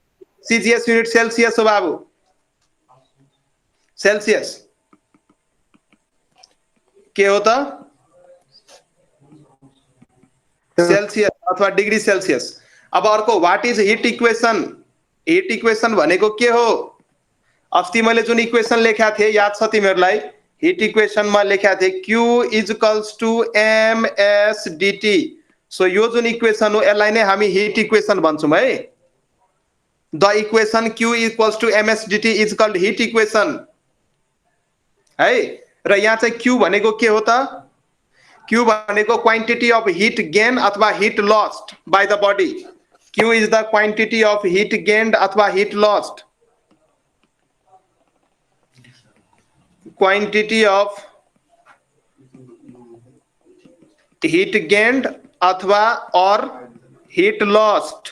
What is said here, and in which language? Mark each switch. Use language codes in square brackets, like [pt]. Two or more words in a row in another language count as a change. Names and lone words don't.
[en] CGS unit [ne] सेल्सियस हो बाबु, सेल्सियस के हो त? सेल्सियस अथवा [en] degree Celsius. [ne] अब अर्को [en] What is heat equation? heat equation [ne] भनेको के हो? अस्ति मैले जुन इक्वेसन लेखा थिएँ याद छ तिमीहरूलाई? हिट इक्वेसनमा लेखा थिएँ [en] Q is equals to ms dt. [ne] सो यो जुन इक्वेसन हो यसलाई नै हामी [en] heat equation [ne] भन्छौँ है। [en] The equation Q equals to ms dt is called heat equation है। [ne] र यहाँ चाहिँ Q भनेको के हो त? Q भनेको [en] quantity of heat gain [ne] अथवा [en] heat lost by the body. Q is the quantity of heat gained अथवा heat lost, quantity of heat gained अथवा और heat lost.